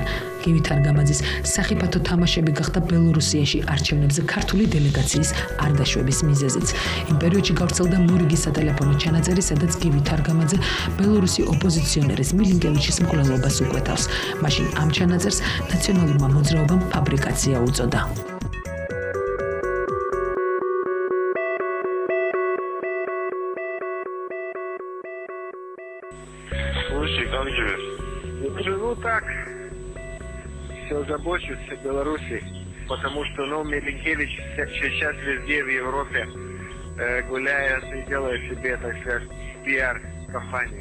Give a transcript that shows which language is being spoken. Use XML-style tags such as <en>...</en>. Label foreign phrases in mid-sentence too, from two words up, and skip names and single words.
<ka>გივი თარგამაძის სახიფათო თამაშები გახდა ბელორუსიაში არჩევნებზე ქართული დელეგაციის არ დაშვების მიზეზიც. იმ პერიოდში გავრცელდა მორიგი სატელეფონო ჩანაწერი, სადაც გივი თარგამაძე ბელორუსი ოპოზიციონერის მილინკევიჩის მკვლელობას უკვეთავს. მაშინ ამ ჩანაწერს ნაციონალურმა მოძრაობამ ფაბრიკაცია უწოდა.</ka> <ru>Слушай, как живешь? Живу так. Все забочусь о Беларуси, потому что Милинкевич сейчас везде в Европе гуляет и делает себе, так сказать, пиар-компанию.</ru>